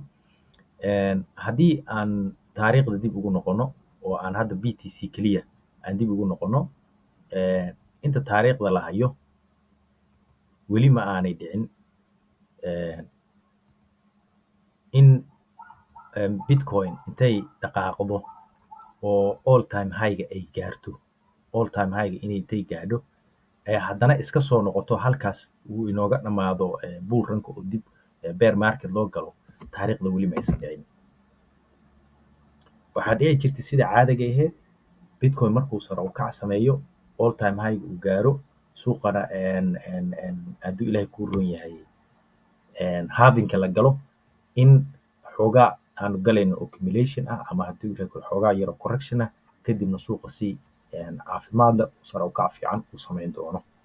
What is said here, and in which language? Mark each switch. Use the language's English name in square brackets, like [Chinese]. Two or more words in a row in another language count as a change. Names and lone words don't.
[Somali] Haddii aan taariikhda dib ugu noqono oo aan hadda BTC keliya aan dib ugu noqono, inta taariikhda la hayo weli ma aanay dhicin in bitcoin intay dhaqaaqdo oo [English] all time high-ga [Somali] ay gaarto, [English] all time high-ga [Somali] inay intay gaadho haddana iska soo noqoto halkaas uu inooga dhammaado [English] bull runka [Somali] oo dib [English] bear market [Somali] loo galo. Taariikhda weli ma aysan dhicin. waxaa dhici jirtay sida caadiga ahayd bitcoin markuu sare u kac sameeyo, [English] all time high [Somali] uu gaaro, suuqana hadduu ilaahay kuu roon yahay halvingka la galo, in xoogaa aanu galayno accumulation ah ama haddii xoogaa yaro correction ah, kadibna suuqa si caafimaad leh sare u kac fiican uu samayn doono.